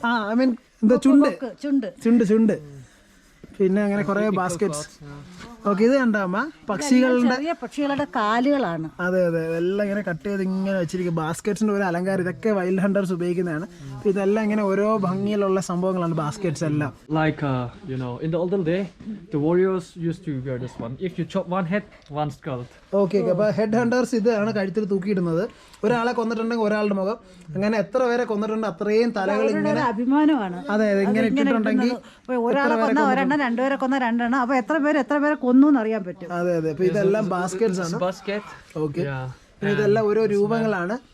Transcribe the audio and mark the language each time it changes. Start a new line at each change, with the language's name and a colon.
Malayalam: I mean എന്താ, ചുണ്ട്. പിന്നെ അങ്ങനെ കുറെ ബാസ്കറ്റ്സ്. ഓക്കെ. ഇത് കണ്ടോ അമ്മ, പക്ഷികളുടെ കാലുകളാണ്. അതെ. എല്ലാം ഇങ്ങനെ കട്ട് ചെയ്ത് ഇങ്ങനെ വെച്ചിരിക്കും. ബാസ്കറ്റ്സിന്റെ ഒരു അലങ്കാരം. ഇതൊക്കെ വൈൽഡ് ഹണ്ടേഴ്സ് ഉപയോഗിക്കുന്നതാണ്. ഇതെല്ലാം ഇങ്ങനെ ഓരോ ഭംഗിയിലുള്ള സംഭവങ്ങളാണ് ബാസ്കറ്റ്സ് എല്ലാം.
English: Like in the olden day, the warriors used to wear this one. If you chop one head, one skull.
Malayalam: Okay. അപ്പോൾ ഹെഡ് ഹണ്ടേഴ്സ് ഇതാണ് കഴുത്തിൽ തൂക്കിയിടുന്നത്. ഒരാളെ കൊന്നിട്ടുണ്ടെങ്കിൽ ഒരാളുടെ മുഖം, അങ്ങനെ എത്ര പേരെ കൊന്നിട്ടുണ്ട് അത്രയും തലകൾ ഇങ്ങനെ അഭിമാനമാണ്. അതെ. ഇങ്ങനെ ഇട്ടിട്ടുണ്ടെങ്കിൽ ഒരാളെ കൊന്ന ഒരെണ്ണം, രണ്ടുപേരെ കൊന്ന രണ്ടെണ്ണം. അപ്പൊ എത്ര പേരെ കൊന്നു എന്ന് അറിയാൻ പറ്റും. അതെ. അപ്പൊ ഇതെല്ലാം ബാസ്കറ്റ്സ് ആണ്. ഓക്കെ. ഇതെല്ലാം ഓരോ രൂപങ്ങളാണ്.